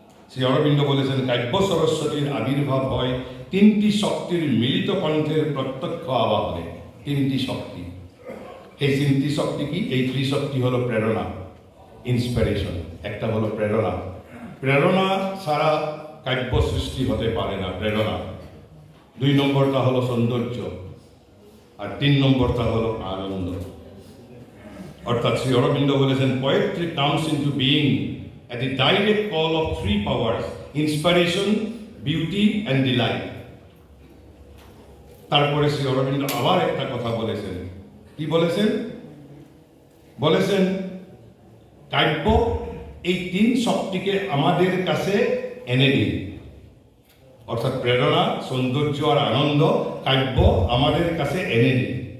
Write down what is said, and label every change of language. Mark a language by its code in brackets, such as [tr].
[bn] শ্রী অরবিন্দ বলেছেন কাব্য সরস্বতীর আবির্ভাব হয় তিনটি শক্তির মিলিত কণ্ঠের প্রত্যক্ষ আবাহনে। তিনটি শক্তি। এই তিনটি শক্তি কি? এই ত্রিশক্তি হলো প্রেরণা, ইন্সপিরেশন। একটা হলো প্রেরণা, প্রেরণা ছাড়া কাব্য সৃষ্টি হতে পারে না, প্রেরণা। দুই নম্বরটা হলো সৌন্দর্য, আর তিন নম্বরটা হলো আনন্দ। অর্থাৎ শ্রী অরবিন্দ বলেছেন [en] Poetry comes into being at the direct call of three powers: inspiration, beauty and delight. [bn] তারপরে শ্রী অরবিন্দ আবার একটা কথা বলেছেন। কি বলেছেন? বলেছেন কাব্য এই তিন শক্তিকে আমাদের কাছে এনে দিন। অর্থাৎ প্রেরণা, সৌন্দর্য আর আনন্দ কাব্য আমাদের কাছে এনে দিন।